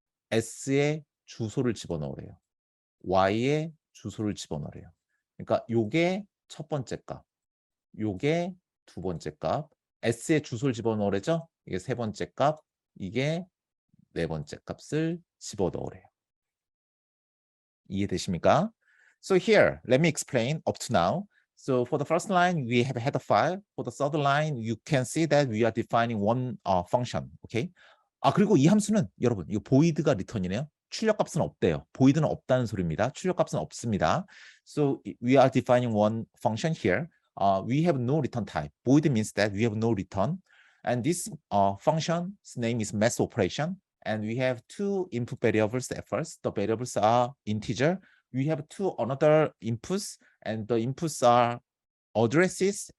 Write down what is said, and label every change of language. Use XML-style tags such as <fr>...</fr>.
<ko>s의 주소를 집어넣으래요. y의 주소를 집어넣으래요. 그러니까 요게 첫 번째 값, 요게 두 번째 값, s의 주소를 집어넣으래죠? 이게 세 번째 값, 이게 네 번째 값을 집어넣으래요. 이해되십니까?</ko> <en>So here, let me explain up to now. So for the first line, we have a header file. For the third line, you can see that we are defining one function. Okay?</en> <ko>그리고 이 함수는 여러분, 이거 void가 return이네요. 출력값은 없대요. void는 없다는 소리입니다. 출력값은 없습니다.</ko> <en>So we are defining one function here. We have no return type. Void means that we have no return. And this function's name is mass operation. And we have two input variables at first. The variables are integer. We have two another inputs, and the inputs are addresses.</en>